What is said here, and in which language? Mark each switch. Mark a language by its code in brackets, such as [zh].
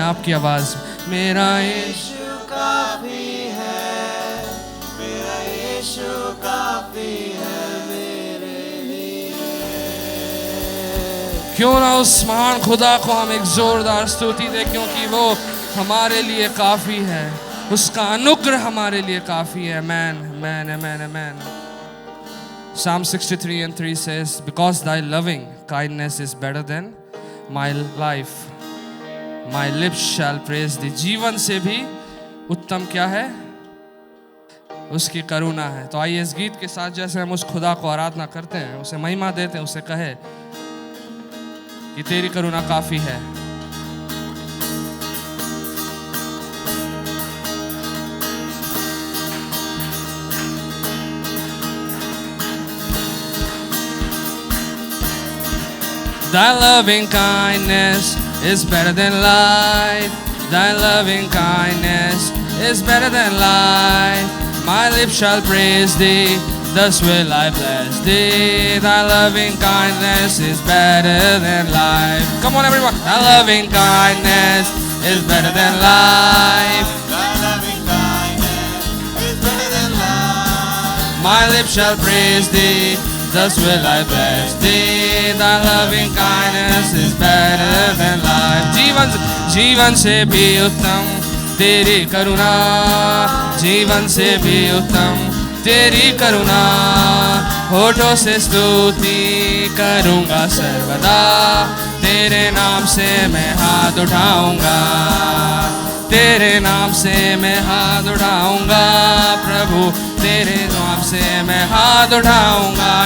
[hi] आपकी आवाज, मेरा यीशु काफी है, मेरा यीशु काफी है मेरे लिए। क्यों ना उस महान खुदा को हम एक जोरदार स्तुति दें, क्योंकि वो हमारे लिए काफी है, उसका अनुग्रह हमारे लिए काफी है। [en] Amen, amen, amen, amen. Psalm 63:3 says, because thy loving kindness is better than my life, my lips shall praise thee. [hi] जीवन से भी उत्तम क्या है? उसकी करुणा है। तो आइए इस गीत के साथ जैसे हम उस खुदा को आराधना करते हैं, उसे महिमा देते हैं, उसे कहे कि तेरी करुणा काफी है। [en] Thy loving kindness is better than life. Thy loving kindness is better than life. My lips shall praise thee, thus will I bless thee. Thy loving kindness is better than life. Come on everyone. Thy loving kindness is better than life. Thy loving kindness is better than life. My lips shall praise thee, thus will I bless thee. Thy loving kindness is better than life. [hi] जीवन से भी उत्तम तेरी करुणा, जीवन से भी उत्तम तेरी करुणा। होठों से स्तुति करूँगा सर्वदा, तेरे नाम से मैं हाथ उठाऊंगा, तेरे नाम से मैं हाथ उठाऊंगा प्रभु, तेरे नाम से मैं हाथ उठाऊंगा।